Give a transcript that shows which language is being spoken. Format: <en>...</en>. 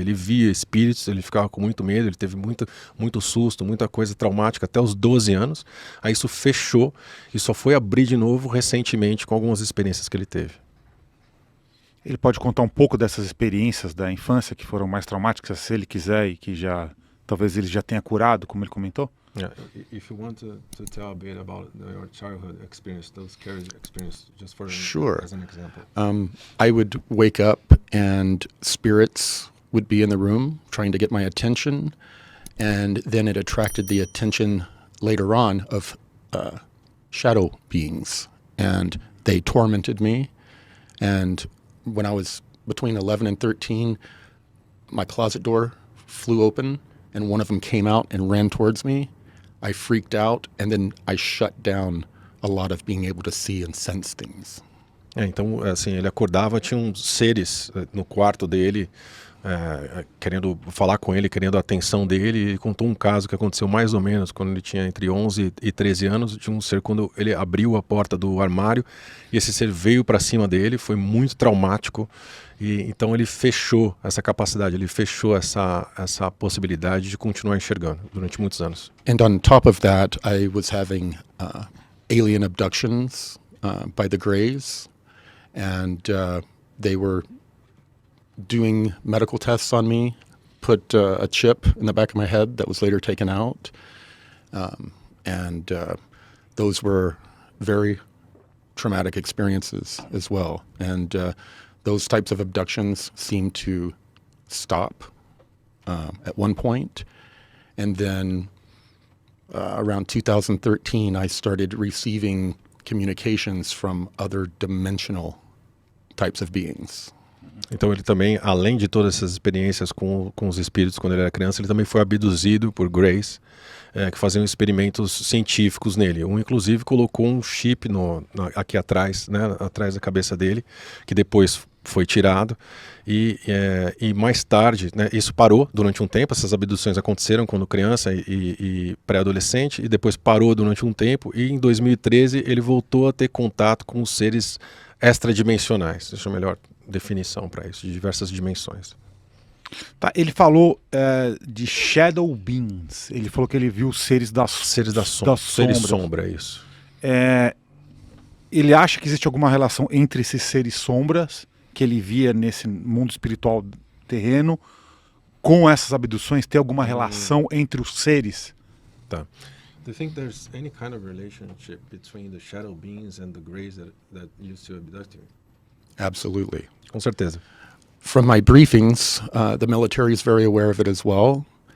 <pt>Ele via espíritos, ele ficava com muito medo, ele teve muito susto, muita coisa traumática até os 12 anos. Aí isso fechou e só foi abrir de novo recentemente com algumas experiências que ele teve. Ele pode contar um pouco dessas experiências da infância que foram mais traumáticas, se ele quiser, e que talvez ele já tenha curado, como ele comentou?</pt> <en>Yeah, if you want to tell a bit about your childhood experience, those scary experiences, just Sure. as an example. I would wake up and spirits would be in the room trying to get my attention, and then it attracted the attention later on of shadow beings, and they tormented me. And when I was between 11 and 13, my closet door flew open, and one of them came out and ran towards me. I freaked out, and then I shut down a lot of being able to see and sense things.</en> <pt>Então, assim, ele acordava, tinha uns seres no quarto dele, querendo falar com ele, querendo a atenção dele. Ele contou um caso que aconteceu mais ou menos quando ele tinha entre 11 e 13 anos, de um ser quando ele abriu a porta do armário e esse ser veio para cima dele, foi muito traumático. E então ele fechou essa capacidade, ele fechou essa possibilidade de continuar enxergando durante muitos anos.</pt> <en>And on top of that, I was having alien abductions by the Greys, and they were doing medical tests on me, put a chip in the back of my head that was later taken out, and those were very traumatic experiences as well. And those types of abductions seemed to stop at one point. And then around 2013, I started receiving communications from other dimensional types of beings.</en> <pt>Então ele também, além de todas essas experiências com os espíritos quando ele era criança, ele também foi abduzido por Greys, que faziam experimentos científicos nele. Um, inclusive, colocou um chip aqui atrás, né, atrás da cabeça dele, que depois foi tirado. E mais tarde, né, isso parou durante um tempo. Essas abduções aconteceram quando criança e pré-adolescente, e depois parou durante um tempo. E em 2013 ele voltou a ter contato com os seres extradimensionais. Deixa eu melhor definição para isso, de diversas dimensões. Tá, ele falou de</pt> <en>Shadow Beings.</en> <pt>Ele falou que ele viu seres da sombra. Seres sombra, isso. Ele acha que existe alguma relação entre esses seres sombras que ele via nesse mundo espiritual terreno com essas abduções? Tem alguma relação entre os seres? Tá.</pt> <en>Do you think there's any kind of relationship between the shadow beings and the Greys that used to abduct you? Absolutely.</en> <pt>Com certeza.</pt> <en>From my briefings, the military is very aware of it as well.</en>